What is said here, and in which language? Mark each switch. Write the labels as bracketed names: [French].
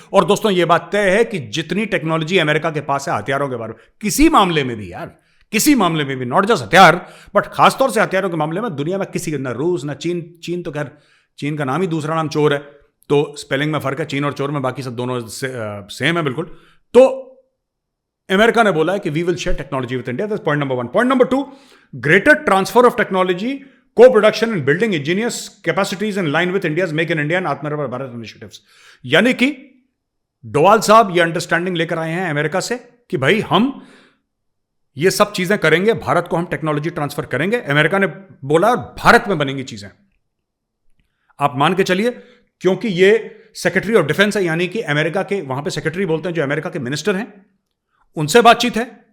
[Hindi] और दोस्तों ये बात तय है कि जितनी टेक्नोलॉजी अमेरिका के पास है हथियारों के बारे में, किसी मामले में भी यार, किसी मामले में भी, [English] not just [Hindi] हथियार बट खासतौर से हथियारों के मामले में दुनिया में किसी, न रूस न चीन, चीन तो खैर चीन का नाम ही दूसरा नाम चोर है, तो स्पेलिंग में फर्क है चीन और चोर में, बाकी सब दोनों सेम है बिल्कुल। तो अमेरिका ने बोला है कि [English] We will share technology with India. That's point number 1। Point number 2, greater transfer of technology, co-production and building ingenious capacities in line with India's Make in India and Atmanirbhar Bharat initiatives। [Hindi] यानी कि डोवाल साहब ये अंडरस्टैंडिंग लेकर आए हैं अमेरिका से कि भाई हम ये सब चीजें करेंगे, भारत को हम टेक्नोलॉजी ट्रांसफर करेंगे। अमेरिका ने बोला भारत में बनेंगी चीजें। आप मान के चलिए क्योंकि ये सेक्रेटरी ऑफ डिफेंस है, यानी कि अमेरिका के वहां पे सेक्रेटरी बोलते हैं जो अमेरिका के मिनिस्टर हैं, उनसे बातचीत है।